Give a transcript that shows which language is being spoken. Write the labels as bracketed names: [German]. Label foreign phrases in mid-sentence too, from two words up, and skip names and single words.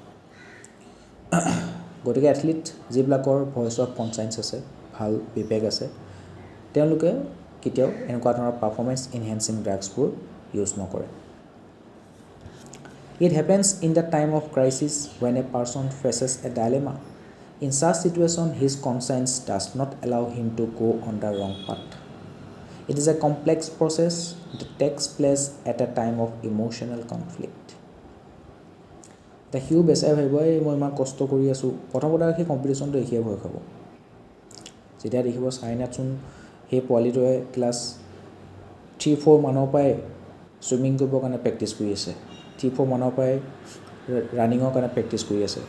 [Assamese] গতিকে এথলিট যিবিলাকৰ [English] voice of conscience [Assamese] আছে ভাল বিবেক আছে তেওঁলোকে কেতিয়াও এনেকুৱা ধৰণৰ [English] performance enhancing drugs use [Assamese] নকৰে [English] It happens in the time of crisis when a person faces a dilemma in such situation his conscience does not allow him to go on the wrong path it is a complex process that takes place at a time of emotional conflict [Assamese] এতিয়া সিও বেচাই ভাবিব এই মই ইমান কষ্ট কৰি আছোঁ প্ৰথমতে সেই কম্পিটিশ্যনটো দেখিয়ে ভয় খাব যেতিয়া দেখিব চাইনাচোন সেই পোৱালিটোৱে ক্লাছ 3-4 মানৰ পৰাই ছুইমিং কৰিবৰ কাৰণে প্ৰেক্টিছ কৰি আছে 3-4 মানৰ পৰাই ৰানিঙৰ কাৰণে প্ৰেক্টিছ কৰি আছে